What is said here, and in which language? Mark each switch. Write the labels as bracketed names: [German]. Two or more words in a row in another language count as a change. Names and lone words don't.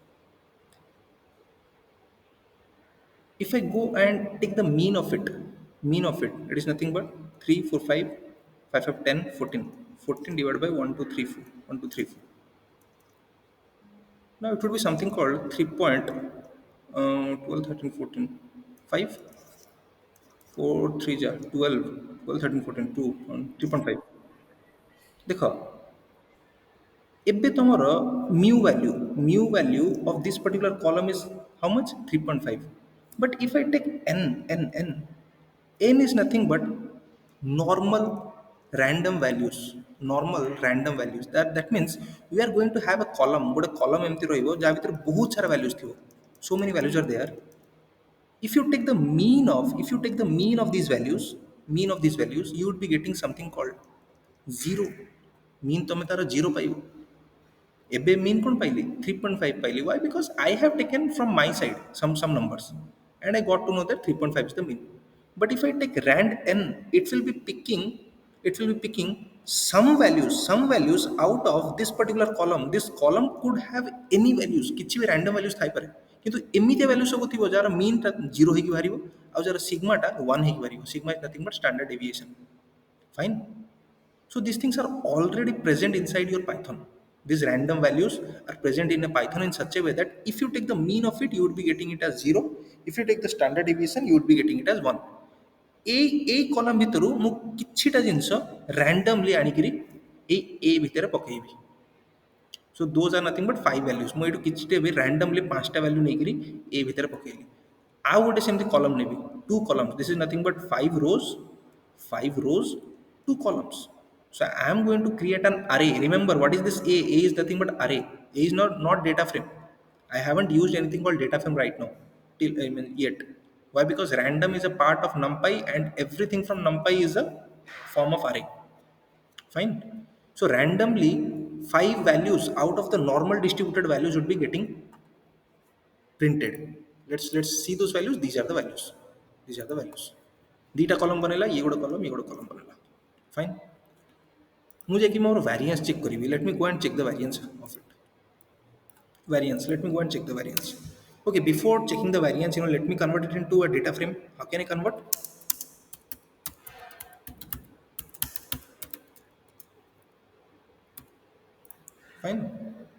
[English] If I go and take the mean of it is nothing but 3 4 5 5 5 10 14 14 divided by 1 2 3 4 1 2 3 4. Now it would be something called 3 point 12, 13, 14, 5, 4, 3 jar, 12, 12, 13, 14, 2, 3.5. [Odia] ଦେଖ ଏବେ ତମର [English] mu value of this particular column is how much 3.5, but if I take n is nothing but normal random values that means we are going to have a column [Odia] ଗୋଟେ column ଏମିତି ରହିବ ଯାହା ଭିତରେ ବହୁତ ସାରା values ଥିବ, [English] so many values are there. If you take the mean of these values you would be getting something called zero. [Odia] mean ତମେ ତାର zero ପାଇବ। ଏବେ mean କଣ ପାଇଲି 3.5 ପାଇଲି, [English] why because I have taken from my side some numbers and I got to know that 3.5 is the mean. But if I take rand n, it will be picking some values out of this particular column. This column could have any values, [Odia] କିଛି ବି [English] random values [Odia] ଥାଇପାରେ, କିନ୍ତୁ ଏମିତିଆ values ସବୁ ଥିବ ଯାହାର mean ଟା 0 ହେଇକି ବାହାରିବ ଆଉ ଯାହାର sigma ଟା 1 ହେଇକି ବାହାରିବ। [English] sigma is nothing but standard deviation, fine. So these things are already present inside your Python. These random values are present in a Python in such a way that if you take the mean of it, you would be getting it as 0. If you take the standard deviation, you would be getting it as 1. [Odia] এই କଲମ୍ ଭିତରୁ ମୁଁ କିଛିଟା ଜିନିଷ randomly ଆଣିକିରି ଏଇ ଏ ଭିତରେ ପକେଇବି। [English] So those are nothing but 5 values। [Odia] ମୁଁ ଏଇଠୁ କିଛିଟା ବି randomly 5ଟା value ନେଇକିରି ଏ ଭିତରେ ପକେଇଲି। ଆଉ ଗୋଟେ ସେମିତି କଲମ୍ ନେବି, 2 columns। [English] This is nothing but 5 rows, 2 columns। So I am going to create an array. Remember what is this A? A is nothing but array. A is not data frame. I haven't used anything called data frame right now, till I mean yet. Why? Because random is a part of NumPy and everything from NumPy is a form of array. Fine. So randomly 5 values out of the normal distributed values would be getting printed. Let's see those values. These are the values. These are the values. [Odia] ଦିଟା କଲମ୍ ବନେଇଲା, ଇଏ ଗୋଟେ କଲମ୍, ଇଏ ଗୋଟେ କଲମ୍ ବନେଇଲା। ଫାଇନ୍। ମୁଁ ଯାଇକି ମୋର [English] variance check [Odia] କରିବି। [English] Let me go and check the variance of it. Variance. Let me go and check the variance. Okay, before checking the variance, let me convert it into a data frame. How can I convert? Fine.